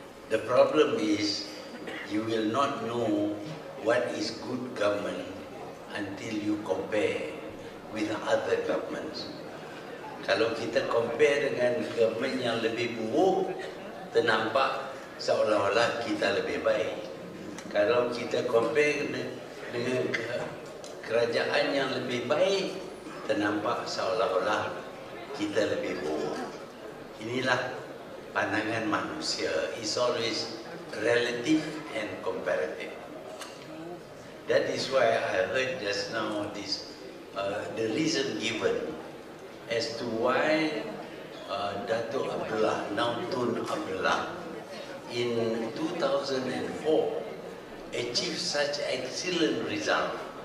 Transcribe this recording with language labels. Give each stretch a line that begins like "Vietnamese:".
English: The problem is you will not know what is good government until you compare with other governments.
Malay: Kalau kita compare dengan government yang lebih buruk, ternampak seolah-olah kita lebih baik. Kalau kita compare dengan kerajaan yang lebih baik, ternampak seolah-olah kita lebih buruk. Inilah pandangan manusia.
English: It's always relative and comparative. That is why I heard just now this the reason given as to why Dato' Abdullah, now Tun Abdullah, in 2004 achieved such excellent result.